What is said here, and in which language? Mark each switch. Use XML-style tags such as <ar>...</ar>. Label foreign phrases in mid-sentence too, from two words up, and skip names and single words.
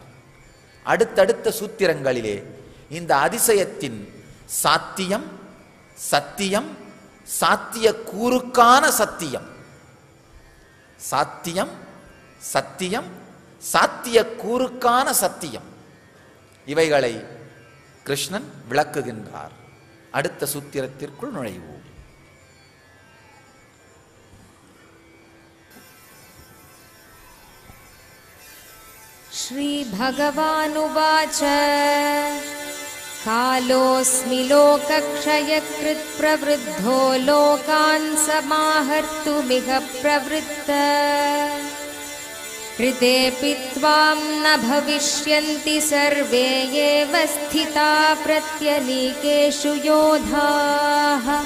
<ta>அடுத்தடுத்த சூத்திரங்களிலே இந்த அதிசயத்தின் சாத்தியம், சத்தியம், சாத்திய கூறுக்கான சத்தியம், சாத்தியம், சத்தியம், சாத்திய கூறுக்கான சத்தியம், இவைகளை கிருஷ்ணன் விளக்குகின்றார். அடுத்த சூத்திரத்திற்குள் நுழைவோம்.</ta> <sa>श्री भगवानुवाच कालोऽस्मि लोकक्षयकृत् प्रवृद्धो लोकान् समाहर्तुमिह प्रवृत्तः ऋतेऽपि त्वां न भविष्यन्ति सर्वे एव स्थिता प्रत्यनीकेषु योधाः।</sa>